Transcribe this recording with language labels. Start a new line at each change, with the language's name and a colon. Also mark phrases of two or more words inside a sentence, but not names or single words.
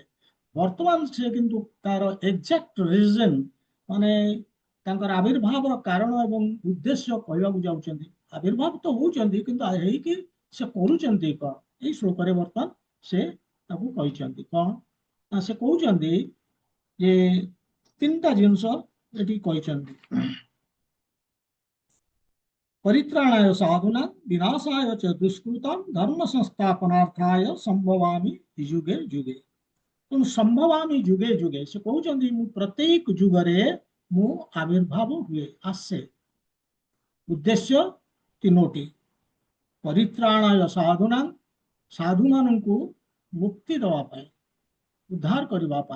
Odia: ବର୍ତ୍ତମାନ ସେ କିନ୍ତୁ ତାର
English: exact reason,
Odia: ମାନେ ତାଙ୍କର ଆବିର୍ଭାବର କାରଣ ଏବଂ ଉଦ୍ଦେଶ୍ୟ କହିବାକୁ ଯାଉଛନ୍ତି। ଆବିର୍ଭାବ ତ ହଉଛନ୍ତି, କିନ୍ତୁ ହେଇକି ସେ କରୁଛନ୍ତି କଣ, ଏଇ ଶ୍ଲୋକରେ ବର୍ତ୍ତମାନ ସେ ତାକୁ କହିଛନ୍ତି। କଣ ନା ସେ କହୁଛନ୍ତି ଯେ ତିନିଟା ଜିନିଷ ଏଠି କହିଛନ୍ତି।
Sanskrit: परित्राणाय साधुना विनाशाय च दुष्कृतां धर्म संस्थापनार्थाय संभवामि युगे युगे।
Odia: ତେଣୁ
Sanskrit: ସମ୍ଭବାମି ଯୁଗେ ଯୁଗେ
Odia: ସେ କହୁଛନ୍ତି ମୁଁ ପ୍ରତ୍ୟେକ ଯୁଗରେ ମୁଁ ଆବିର୍ଭାବ ହୁଏ, ଆସେ। ଉଦ୍ଦେଶ୍ୟ ତିନୋଟି।
Sanskrit: ପରିତ୍ରାଣାୟ ସାଧୁନା,
Odia: ସାଧୁମାନଙ୍କୁ ମୁକ୍ତି ଦେବା ପାଇଁ, ଉଦ୍ଧାର କରିବା ପାଇଁ।